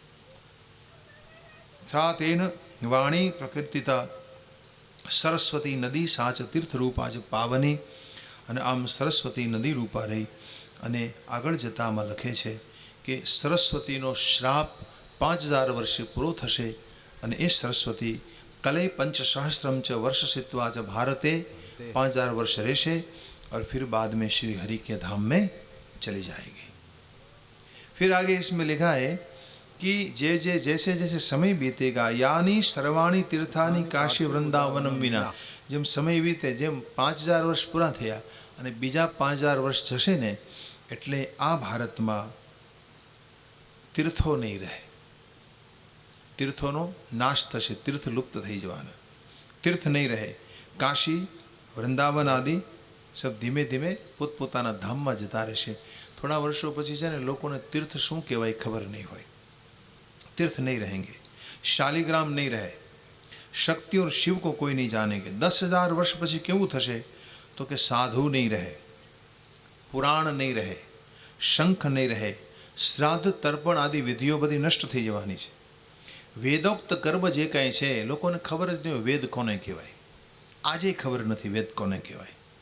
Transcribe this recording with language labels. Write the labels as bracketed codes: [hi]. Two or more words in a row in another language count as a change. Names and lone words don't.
[sa] सा तेन वाणी प्रकीर्तिता सरस्वती नदी साच तीर्थरूपा ज पावनी. [gu] અને આમ સરસ્વતી નદી રૂપા રહી. અને આગળ જતામાં લખે છે કે સરસ્વતીનો શ્રાપ 5000 વર્ષે પૂરો થશે. અને એ સરસ્વતી કલે [sa] पंचसहस्रम च वर्ष सित्वा च भारते [hi] 5000 [gu] વર્ષ રહેશે [hi] और फिर बाद में श्री हरि के धाम में चली जाएगी. फिर आगे इसमें लिखा है कि जैसे जैसे समय बीतेगा यानी [sa] सर्वाणी तीर्थानी काशी वृंदावनम विना. [gu] જેમ સમય વીતે, જેમ 5000 વર્ષ પૂરા થયા અને બીજા 5000 વર્ષ જશે ને, એટલે આ ભારતમાં તીર્થો નહીં રહે. તીર્થોનો નાશ થશે, તીર્થ લુપ્ત થઈ જવાના, તીર્થ નહીં રહે. કાશી વૃંદાવન આદિ સબ ધીમે ધીમે પોતપોતાના ધામમાં જતા રહેશે. થોડા વર્ષો પછી છે ને લોકોને તીર્થ શું કહેવાય ખબર નહીં હોય. [hi] तीर्थ नहीं रहेंगे, शालिग्राम नहीं रहे, शक्ति और शिव को कोई नहीं जानेंगे. [gu] 10,000 वर्ष પછી કેવું થશે તો કે સાધુ નહીં રહે, પુરાણ નહીં રહે, શંખ નહીં રહે, શ્રાદ્ધ તર્પણ આદિ વિધિઓ બધી નષ્ટ થઈ જવાની છે. વેદોક્ત કર્મ જે કાંઈ છે લોકોને ખબર જ નહીં હોય વેદ કોને કહેવાય. આજે ખબર નથી વેદ કોને કહેવાય.